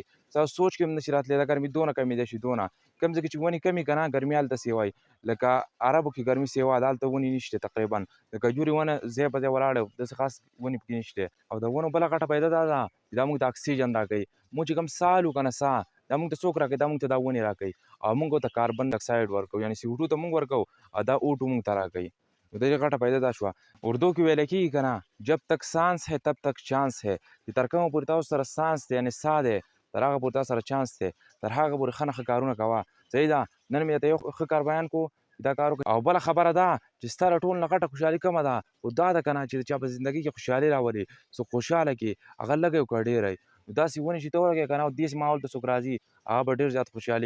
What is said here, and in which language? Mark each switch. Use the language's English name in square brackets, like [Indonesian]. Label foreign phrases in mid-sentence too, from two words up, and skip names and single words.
[Pashto] تاسو سوچ کې هم نشي راتلی دا ګرمي دونه کمېدی شي دونه کوم ځای کې چې ونې کمې که نه ګرمي هلته سیوا وي لکه عربو کې ګرمي سیوا ده هلته ونې نشته تقریبا د کجورې ونه ځای په ځای ولاړه داسې خاص ونې پکې نشته. او د ونو بله غټه فایده دا ده چې دا موږ ته اکسیجن راکوي. موږ چې کوم ساه الو که نه ساه دا موږ ته څوک راکوي دا موږ ته دا ونې راکوي او موږ ورته [English] carbon dioxide [Pashto] ورکوو یعنې CO2 ته موږ ورکوو او دا O2 موږ ته راکوي. نو د دې غټه فایده دا شوه. اردو کې ویلی کېږي که نه [Urdu] جب تک سانس ہے تب تک چانس ہے [Pashto] چې تر کومه پورې تاسو سره سانس دی یعنې ساه دی تر هغه پورې تاسو سره چانس دی تر هغه پورې ښه نه ښه کارونه کوه. صحیح ده. نن مې درته یو ښه کار بیان کړو دا کار وکړه. او بله خبره ده چې ستا له ټول نه غټه خوشحالي کومه ده خو دا ده که نه چې د چا په زندګۍ کې خوشحالي راولي څوک خوشحاله کړي هغه لږی او که ډېری نو داسې ونې چې ته ولګوې که نه او داسې ماحول ته څوک راځي هغه به ډېر زیات خوشحالېږي.